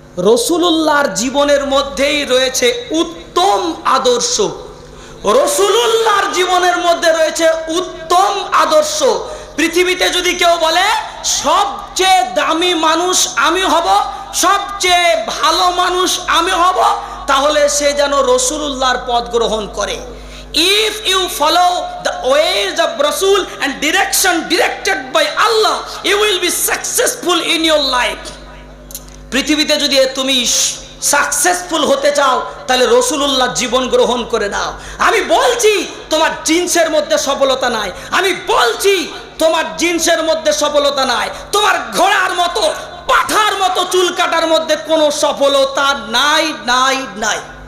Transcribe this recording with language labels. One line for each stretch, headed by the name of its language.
Bangla: রাসূলুল্লাহর জীবনের মধ্যেই রয়েছে উত্তম আদর্শ, রাসূলুল্লাহর জীবনের মধ্যে রয়েছে উত্তম আদর্শ। পৃথিবীতে যদি কেউ বলে সবচেয়ে দামি মানুষ আমি হব, সবচেয়ে ভালো মানুষ আমি হব, তাহলে সে যেন রাসূলুল্লাহর পথ গ্রহণ করে।
English: If you follow the ways of Rasul and direction directed by Allah, you will be successful in your life.
Bangla: পৃথিবীতে যদি তুমি সাকসেসফুল হতে চাও তাহলে রাসূলুল্লাহর জীবন গ্রহণ করে নাও। আমি বলছি তোমার জিন্সের মধ্যে সফলতা নাই, আমি বলছি তোমার জিন্সের মধ্যে সফলতা নাই, তোমার ঘোড়ার মতো পাঠার মতো চুল কাটার মধ্যে কোনো সফলতা নাই নাই নাই।